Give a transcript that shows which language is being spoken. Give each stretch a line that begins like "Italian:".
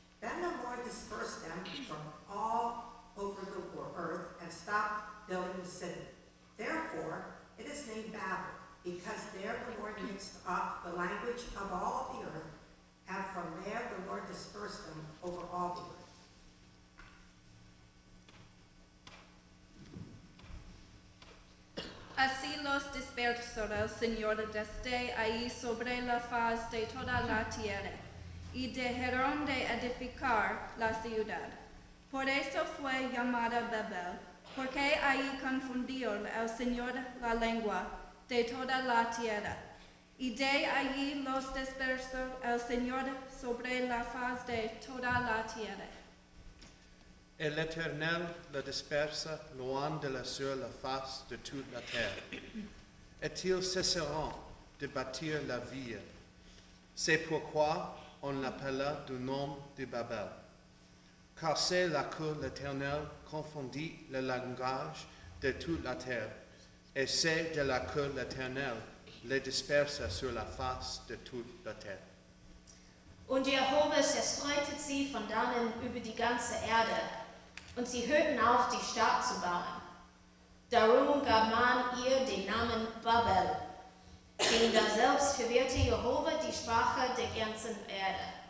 English: Then the Lord dispersed them from all over the earth and stopped building the city. Therefore, it is named Babel, because there the Lord mixed up the language of all of the earth, and from there the Lord dispersed them over all the earth.
Spanish: Así los dispersó el Señor desde ahí sobre la faz de toda la tierra, y dejaron de edificar la ciudad. Por eso fue llamada Babel, porque ahí confundió el Señor la lengua de toda la tierra. Y de allí los dispersó el Señor sobre la faz de toda la tierra.
French: Et l'Éternel le dispersa loin de là sur la face de toute la terre. Et ils cesseront de bâtir la ville. C'est pourquoi on l'appela du nom de Babel. Car c'est là que l'Éternel confondit le langage de toute la terre. Et c'est de là que l'Éternel les dispersa sur la face de toute la terre.
German: Und Jehova zerstreute sie von dannen über die ganze Erde, und sie hörten auf, die Stadt zu bauen. Darum gab man ihr den Namen Babel, denn daselbst verwirrte Jehova die Sprache der ganzen Erde.